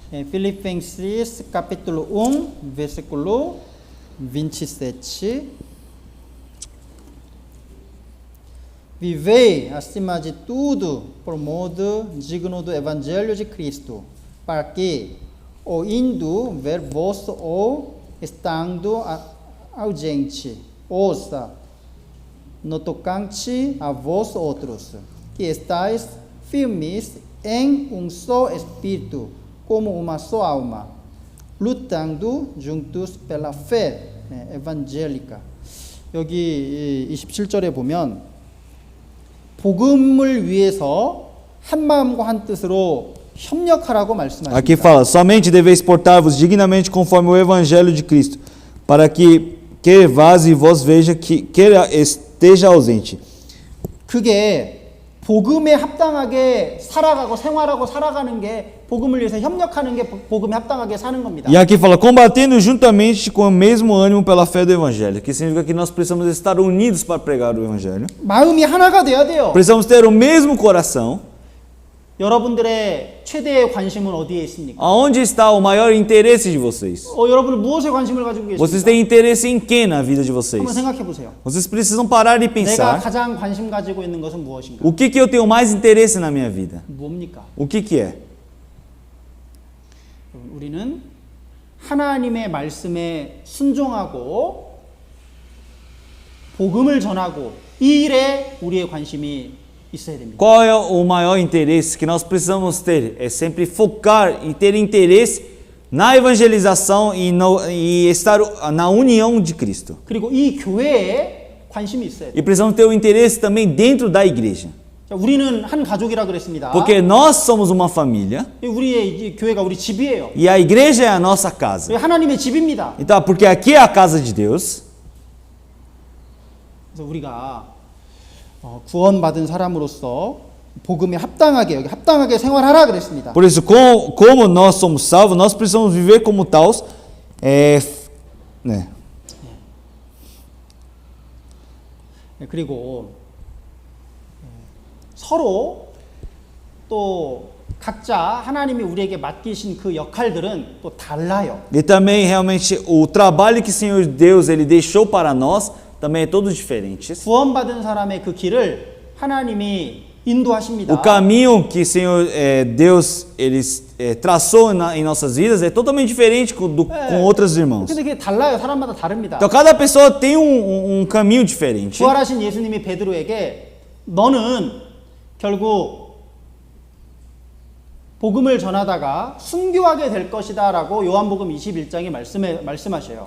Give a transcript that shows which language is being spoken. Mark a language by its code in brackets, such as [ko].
[pt] Filipenses capítulo 1, versículo 27. Vivei acima de tudo por modo digno do evangelho de Cristo, para que ou indo ver vós ou estando ausente, ouça no tocante a vós outros, que estáis firmes em um só espírito, como uma só alma, lutando juntos pela fé evangélica. [ko] 여기 27절에 보면 복음을 위해서 한 마음과 한 뜻으로 협력하라고 말씀하십니다. [pt] Aqui fala, somente deveis portar-vos dignamente conforme o evangelho de Cristo, para que vaz e vós veja que esteja ausente. [ko] 그게 복음에 합당하게 살아가고 생활하고 살아가는 게 복음을 위해서 협력하는 게 복음에 합당하게 사는 겁니다. [pt] E aqui fala, combatendo juntamente com o mesmo ânimo pela fé do evangelho, que significa que nós precisamos estar unidos para pregar o evangelho. [ko] 마음이 하나가 돼야 돼요. [pt] Precisamos ter o mesmo coração. [ko] 여러분들의 최대의 관심은 어디에 있습니까? [pt] Aonde está o maior interesse de vocês? [ko] 여러분은 무엇에 관심을 가지고 계십니까? [pt] Vocês têm interesse em quê na vida de vocês? [ko] 한번 생각해 보세요. [pt] Vocês precisam parar e [ko] 내가 [pt] pensar, [ko] 가장 관심 가지고 있는 것은 무엇인가? [pt] o que eu tenho mais interesse na minha vida? [ko] 뭡니까? [pt] O que é? [ko] 우리는 하나님의 말씀에 순종하고 복음을 전하고 이 일에 우리의 관심이 있어야 됩니다. [pt] Qual é o maior interesse que nós precisamos ter? É sempre focar e ter interesse na evangelização e estar na união de Cristo. [ko] 그리고 이 교회에 관심이 있어야 돼요. [pt] E precisamos ter o interesse também dentro da igreja. [ko] 자, 우리는 한 가족이라 그랬습니다. [pt] Porque nós somos uma família [ko] 우리의 이 교회가 우리 집이에요. [pt] e a igreja é a nossa casa. [ko] 하나님의 집입니다. [pt] Então, porque aqui é a casa de Deus. [ko] 그래서 우리가 구원받은 사람으로서 복음에 합당하게 여기 합당하게 생활하라 그랬습니다. [pt] Por isso, como nós somos salvos, nós precisamos viver como tals, né? [ko] 그리고 서로 또 각자 하나님이 우리에게 맡기신 그 역할들은 또 달라요. [pt] E também realmente o trabalho que o Senhor Deus ele deixou para nós também é todo diferente. [ko] 구원받은 사람의 그 길을 하나님이 인도하십니다. [pt] O caminho que o Senhor Deus ele traçou em nossas vidas é totalmente diferente com outros irmãos. [ko] 근데 그게 달라요. 사람마다 다릅니다. [pt] Então cada pessoa tem um caminho diferente. [ko] 부활하신 예수님이 베드로에게 너는 결국 복음을 전하다가 순교하게 될 것이다라고 요한복음 21장에 말씀하셔요.